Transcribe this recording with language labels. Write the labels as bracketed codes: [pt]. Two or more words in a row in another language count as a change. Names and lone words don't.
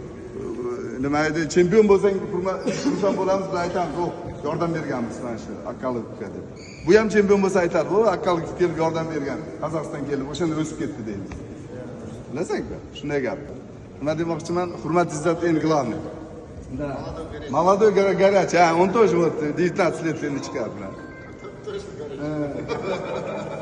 [uz] Nima edi? Chempion bo'lsang, hurmat bo'lamiz deb aytamiz. Yo'q, yordam berganmiz mana shu Akkalovga deb. Bu ham chempion bo'lsa aytadi, "O, Akkalov kelib yordam bergan. Qozog'iston kelib o'shanda o'sib ketdi" deydi. Bilasizmi? Shunday gap. Nima demoqchiman? Hurmat, izzat eng [ru] главный. Да. Молодой горячий. Он тоже вот 19 лет ничка.